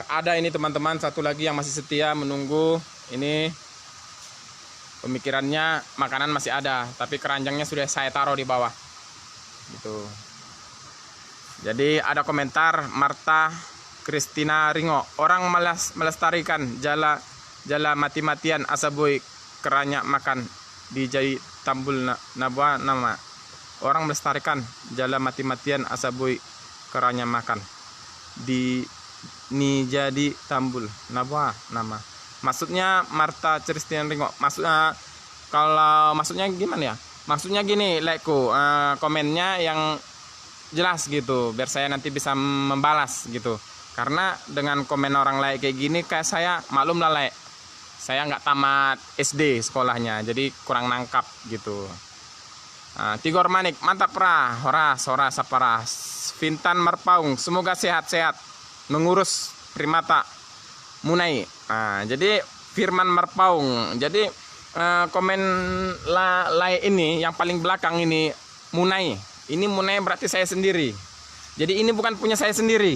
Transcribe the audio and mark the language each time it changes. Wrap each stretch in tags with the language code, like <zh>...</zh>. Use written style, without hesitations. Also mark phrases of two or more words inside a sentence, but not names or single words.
<id>Ada ini teman-teman satu lagi yang masih setia menunggu. Ini pemikirannya makanan masih ada, tapi keranjangnya sudah saya taruh di bawah gitu. Jadi ada komentar Marta Kristina Ringo, orang melestarikan jala mati-matian asabui keranya makan dijai tambul nabwa nama. Orang melestarikan jala mati-matian asabui keranya makan di ni jadi tambul nabwa nama. Maksudnya Marta Kristina Ringo, maksudnya kalau maksudnya gimana ya? Maksudnya gini, likeku komennya yang jelas gitu, biar saya nanti bisa membalas gitu. Karena dengan komen orang like kayak gini, kayak saya maklum lah like, saya nggak tamat SD sekolahnya, jadi kurang nangkap gitu. Tigor Manik, mantap pra, horas saparas. Fintan Marpaung, semoga sehat-sehat mengurus primata Munai. Jadi Firman Marpaung, jadi komen like ini yang paling belakang ini Munai. Ini Munai berarti saya sendiri. Jadi ini bukan punya saya sendiri.</id>